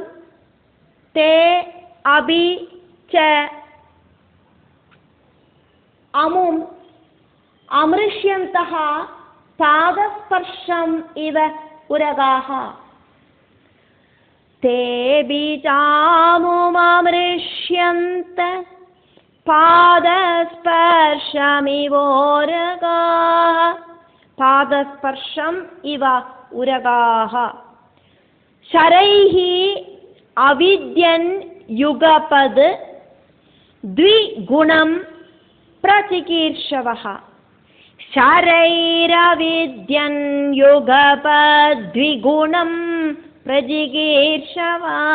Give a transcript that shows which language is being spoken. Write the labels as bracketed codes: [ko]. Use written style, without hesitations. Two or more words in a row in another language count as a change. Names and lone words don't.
[sa] ते अपि च अमुम् अमृष्यन्तः पादस्पर्शम् इव उरगाः. तेऽपि चामुम् अमृष्यन्त पादस्पर्शमिवोरगाः. पादस्पर्शम् इव उरगाः. शरैहि अविद्यन् युगपद द्विगुणं प्रचिकीर्षवः. शरैरविद्यन् युगपद द्विगुणं प्रचिकीर्षव.